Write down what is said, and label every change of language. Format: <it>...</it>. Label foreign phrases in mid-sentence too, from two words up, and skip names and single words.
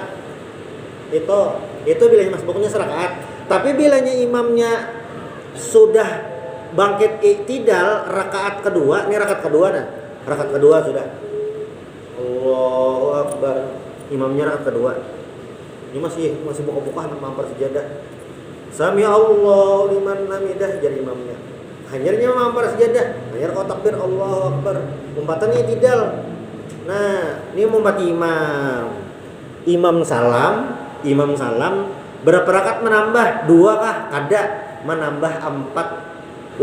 <bjn>Itu bilanya masbuknya serakaat. Tapi bilanya imamnya sudah bangkit iktidal rakaat kedua, ini rakaat kedua nah. Rakaat kedua sudah.</bjn> <ar>الله أكبر.</ar> <bjn>Imamnya rakaat kedua. Ini masih buka-buka mampir sejadah.</bjn> <ar>سمع الله لمن حمده jadi imamnya.</ar> <bjn>Hanyarnya mampir sejadah, hanyar kau takbir</bjn> <ar>الله أكبر.</ar> <bjn>Umpatannya iktidal. Nah, ini umpat imam. Imam salam berapa rakaat menambah? 2 kah? Kada, menambah 4.</bjn>